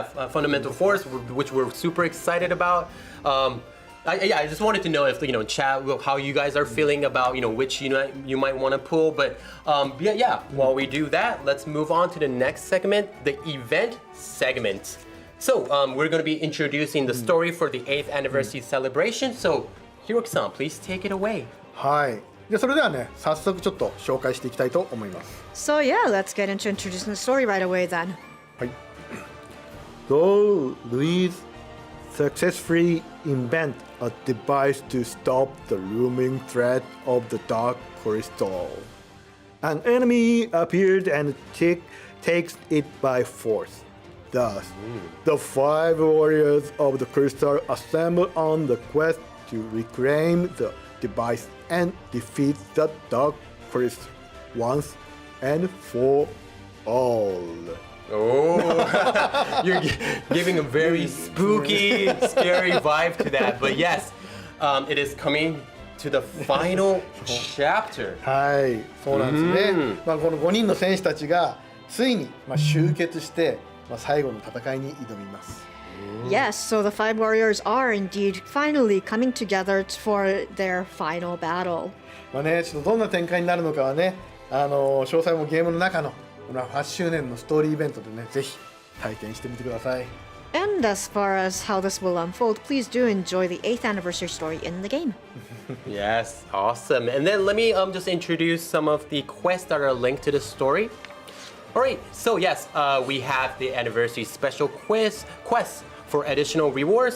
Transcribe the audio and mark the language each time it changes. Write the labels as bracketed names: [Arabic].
[English] Fundamental Force, which we're super excited about. I just wanted to know if chat how you guys are feeling about which unit you might want to pull. But while we do that, let's move on to the next segment, the event segment. So we're going to be introducing the story for the 8th anniversary celebration. So Hiroki-san, please take it away. [Japanese] はい。でそれではね早速ちょっと紹介していきたいと思います。 [English] So yeah, let's get into introducing the story right away then. [Japanese] はい。 [English] Though Louise successfully invent a device to stop the looming threat of the Dark Crystal, an enemy appeared and takes it by force. Thus, the 5 warriors of the crystal assemble on the quest to reclaim the device and defeat the Dark Crystal once and for all. Oh, you're giving a very spooky, scary vibe to that. But yes, it is coming to the final chapter. [Japanese] はい、そうなんですね。この5人の戦士たちがついに集結して、最後の戦いに挑みます。 [English] Yes, so the five warriors are indeed finally coming together for their final battle. [Japanese] ね、ちょっとどんな展開になるのかはね、詳細もゲームの中のこの8周年のストーリーイベントでね、ぜひ体験してみてください。 [English] And as far as how this will unfold, please do enjoy the 8th anniversary story in the game. Yes, awesome. And then let me just introduce some of the quests that are linked to the story. All right, so yes, we have the anniversary special quests for additional rewards.